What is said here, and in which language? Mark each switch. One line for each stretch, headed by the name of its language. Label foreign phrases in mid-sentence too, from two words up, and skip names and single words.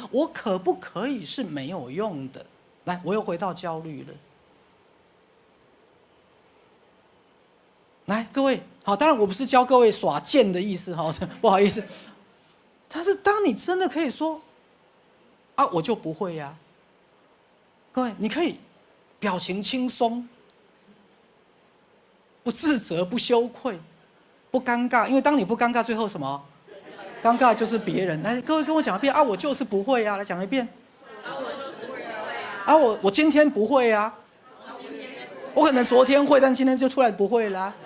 Chinese: 我可不可以是沒有用的？來，我又回到焦慮了。來，各位，好，當然我不是教各位耍賤的意思，哈，不好意思。但是當你真的可以說，啊，我就不會呀。各位，你可以表情輕鬆，不自責，不羞愧，不尷尬，因為當你不尷尬，最後什麼？尷尬就是別人。來，各位跟我講一遍啊，我就是不會呀，來講一遍。啊，我今天不會呀，我可能昨天會，但今天就突然不會啦。